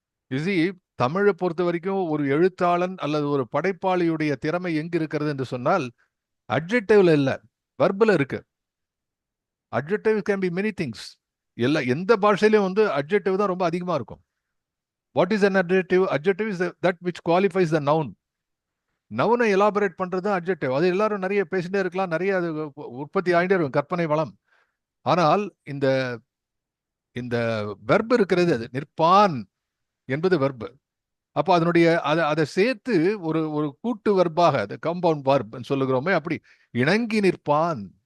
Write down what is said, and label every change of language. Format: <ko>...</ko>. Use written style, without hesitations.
<ta>இது தமிழை பொறுத்த வரைக்கும் ஒரு எழுத்தாளன் அல்லது ஒரு படைப்பாளியுடைய திறமை எங்க இருக்கிறது என்று சொன்னால் அட்ஜெக்டிவ்ல இல்ல, வெர்பல இருக்கு.</ta> <en>Adjective can be many things.</en> <ta>எந்த பாஷையிலும் வந்து அட்ஜெக்டிவ் தான் ரொம்ப அதிகமா இருக்கும்.</ta> <en>What is an adjective? Adjective is that which qualifies the noun.</en> <ta>நவுனை elaborate பண்றது தான் அட்ஜெக்டிவ். அது எல்லாரும் நிறைய பேசிட்டே இருக்கலாம், நிறைய அது உற்பத்தி ஆகிட்டே இருக்கும், கற்பனை வளம். ஆனால் இந்த இந்த வெர்ப் இருக்கிறது, அது நிற்பான் என்பது வெர்ப். அப்போ அதனுடைய அதை சேர்த்து ஒரு ஒரு கூட்டு வெர்பாக, அது காம்பவுண்ட் வெர்ப் சொல்லுகிறோமே, அப்படி இணங்கி நிற்பான்.</ta>